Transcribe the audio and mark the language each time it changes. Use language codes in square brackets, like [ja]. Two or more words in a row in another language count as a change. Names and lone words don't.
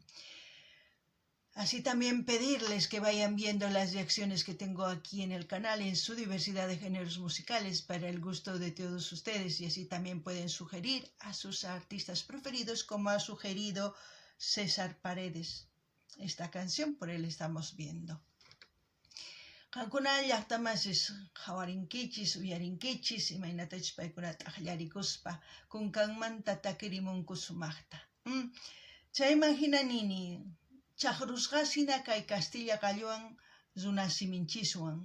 [es] Así también pedirles que vayan viendo las reacciones que tengo aquí en el canal en su diversidad de géneros musicales para el gusto de todos ustedes, y así también pueden sugerir a sus artistas preferidos, como ha sugerido César Paredes. Esta canción por él estamos viendo. [qu] Qankuna llaqtamasis hawarinkichis, uyarinkichis, imaynatachis paykunata aqllarikuspa, kunkanmanta takirimunku sumaqta. Chayman hinanini, chaqrusqasina kay Castilla qallwan runasiminchiswan.